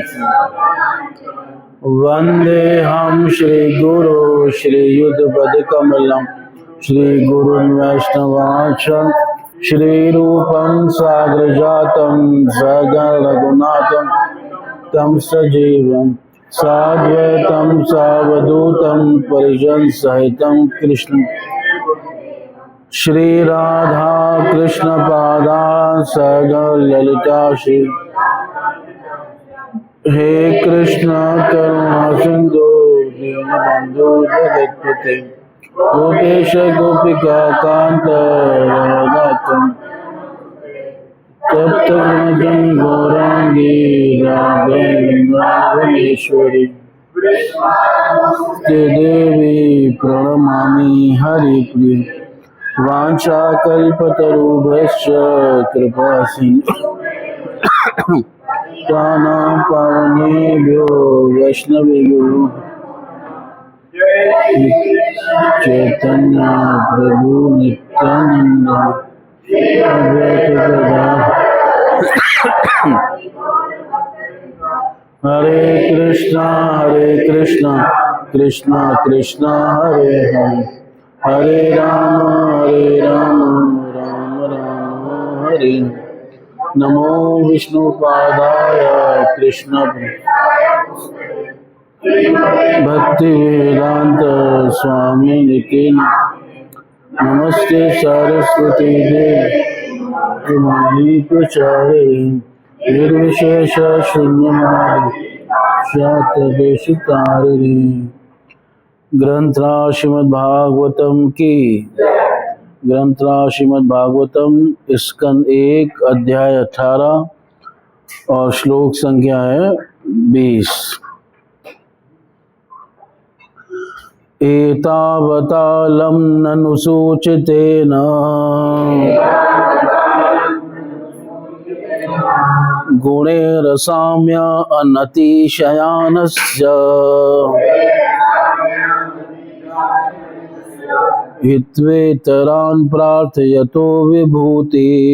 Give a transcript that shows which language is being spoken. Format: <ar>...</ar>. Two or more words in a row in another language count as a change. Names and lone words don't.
<sa>वन्देऽहं श्रीगुरो श्रीयुतपदकमलं श्रीगुरुन् वैष्णवांश्च श्रीरूपं साग्रजातं सगणरघुनाथं तं सजीवं साद्वैतं सावधूतं परिजन सहितं कृष्ण श्री राधा कृष्ण पादान् सगललिता श्री। हे कृष्ण करुणा सिंधु दीनबंधु जगत्पते गोपेश गोपिका कांत राधाकांत तप्त गुणजन गौरांगी राधे वृंदावनेश्वरी ते देवी प्रणमामि हरिप्रिय। वाञ्छाकल्पतरुभ्यश्च कृपा सिन्धु पावनेभ्यो वैष्णवेभ्यो चैतन्य प्रभु नित्यानंद अद्वैत गदाधर। हरे कृष्णा कृष्णा कृष्णा हरे हरे हरे राम राम राम हरे। नमो विष्णुपादाय कृष्ण भक्ति वेदांत स्वामी निके। नमस्ते सरस्वती देवी प्रचारिणी निर्विशेष शून्यवादी शातदेशितारिणी।</sa> <hi>ग्रंथराज श्रीमद्भागवतम की ग्रंथराज श्रीमद्भागवतम स्कंद 1 अध्याय 18 और श्लोक संख्या है 20।</hi> <sa>एतावता लं ननु सूचितेन गुणैरसाम्य अनतिशयानस्य हित्वेतरान् प्रार्थयतो विभूति</sa>